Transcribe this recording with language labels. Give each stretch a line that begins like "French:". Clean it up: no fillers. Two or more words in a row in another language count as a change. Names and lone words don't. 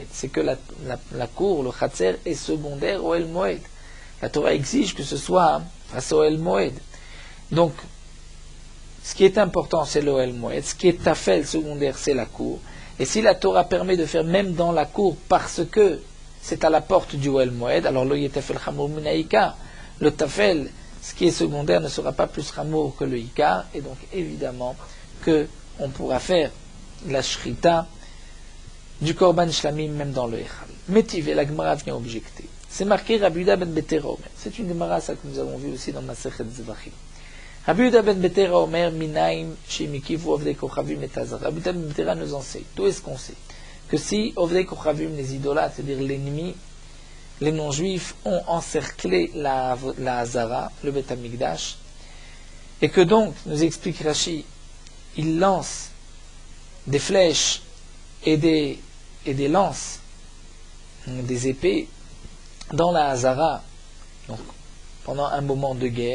French: C'est que la cour, le Chatzer, est secondaire au Ohel Moed. La Torah exige que ce soit face au Ohel Moed. Donc, ce qui est important, c'est le Ohel Moed. Ce qui est tafel secondaire, c'est la cour. Et si la Torah permet de faire même dans la cour, parce que c'est à la porte du Ohel Moed, alors le
Hebrew: יהא טפל חמור מן העיקר,
French: le tafel, ce qui est secondaire, ne sera pas plus chamor que le ikar, et donc évidemment qu'on pourra faire la shrita du
Hebrew: קרבן שלמים
French: même dans le echal. Métiv, et la Gemara vient objecter. C'est marqué Rabbi Yehuda ben Betera Omer. C'est une Gemara, ça que nous avons vu aussi dans Masechet Zvachim.
Hebrew: רבי יהודה בן בתירא אומר מניין שהקיפו עובדי כוכבים את העזרה.
French: Rabbi Yehuda ben Betera nous enseigne. D'où est-ce qu'on sait que si
Hebrew: עובדי כוכבים,
French: les idolâtres, c'est-à-dire l'ennemi, les non-juifs, ont encerclé la Hazara, le Bet Hamikdash, et que donc, nous explique Rashi, ils lancent des flèches et des lances, des épées, dans la Hazara, donc pendant un moment de guerre.